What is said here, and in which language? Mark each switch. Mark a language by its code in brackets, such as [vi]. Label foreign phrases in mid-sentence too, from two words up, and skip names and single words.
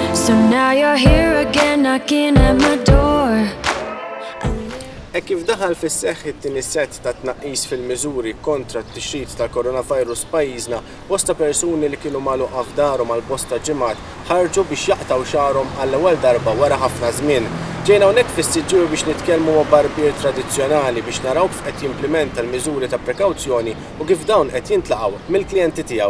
[en] So now you're here again knocking at my door. [mt] Kif daħal fis-seħħ it-tieni set ta' tnaqqis fil-miżuri kontra t-tixrid tal-coronavirus pajjiżna, bosta persuni li kienu magħluqa f'darhom għal bosta ġimgħat ħarġu biex jaqtaw xarhom għall-ewwel darba wara ħafna żmien. Ġejna hawnhekk fis-Siġġiew biex nitkellmu ma' barbier tradizzjonali biex naraw kif qed jimplementa l-miżuri ta' prekawzjoni u kif dawn qed jintlaqgħu mill-klijenti tiegħu.